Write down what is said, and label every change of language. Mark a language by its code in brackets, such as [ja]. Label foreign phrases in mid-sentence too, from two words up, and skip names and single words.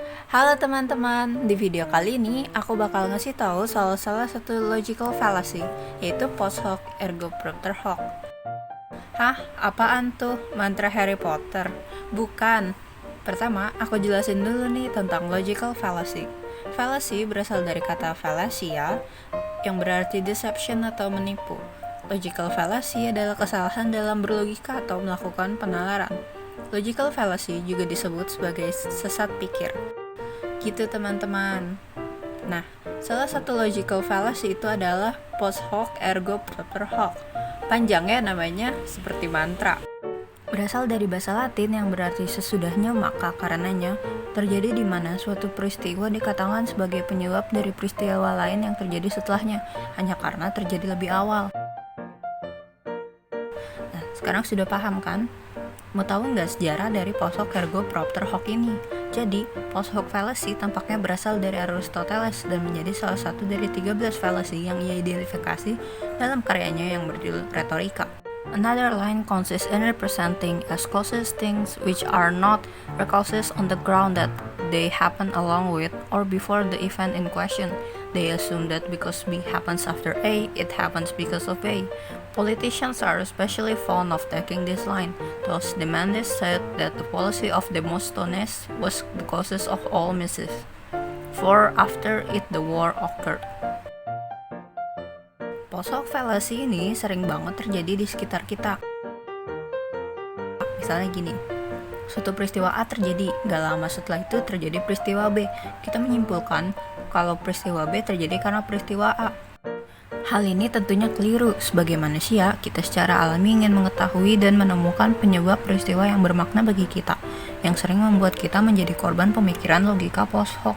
[id] Halo teman-teman, di video kali ini aku bakal ngasih tahu soal salah satu [en] logical fallacy, [id] yaitu [la] post hoc ergo propter hoc. [id] Hah? Apaan tuh? Mantra Harry Potter? Bukan. Pertama, aku jelasin dulu nih tentang [en] logical fallacy. [id] Fallacy berasal dari kata fallacia, yang berarti deception atau menipu. [en] Logical fallacy [id] adalah kesalahan dalam berlogika atau melakukan penalaran. [en] Logical fallacy [id] juga disebut sebagai sesat pikir. Gitu teman-teman. Nah, salah satu [en] logical fallacy [id] itu adalah [la] post hoc ergo propter hoc. [id] Panjangnya namanya seperti mantra. Berasal dari bahasa Latin yang berarti sesudahnya maka karenanya, terjadi di mana suatu peristiwa dikatakan sebagai penyebab dari peristiwa lain yang terjadi setelahnya, hanya karena terjadi lebih awal. Nah, sekarang sudah paham kan? Mau tahu nggak sejarah dari [la] post hoc ergo propter hoc [id] ini? Jadi, [en] post hoc fallacy [id] tampaknya berasal dari Aristoteles dan menjadi salah satu dari 13 fallacy yang ia identifikasi dalam karyanya yang berjudul Rhetorica. [en] Another line consists in representing as causes things which are not causes on the ground that they happen along with or before the event in question. They assume that because B happens after A, it happens because of A. Politicians are especially fond of taking this line. Thus, Demosthenes said that the policy of Demosthenes was the causes of all mischief, for after it the war occurred. Post hoc fallacy [id] ini sering banget terjadi di sekitar kita. Misalnya gini, suatu peristiwa A terjadi, gak lama setelah itu terjadi peristiwa B. Kita menyimpulkan kalau peristiwa B terjadi karena peristiwa A. Hal ini tentunya keliru. Sebagai manusia, kita secara alami ingin mengetahui dan menemukan penyebab peristiwa yang bermakna bagi kita, yang sering membuat kita menjadi korban pemikiran logika [la] post hoc.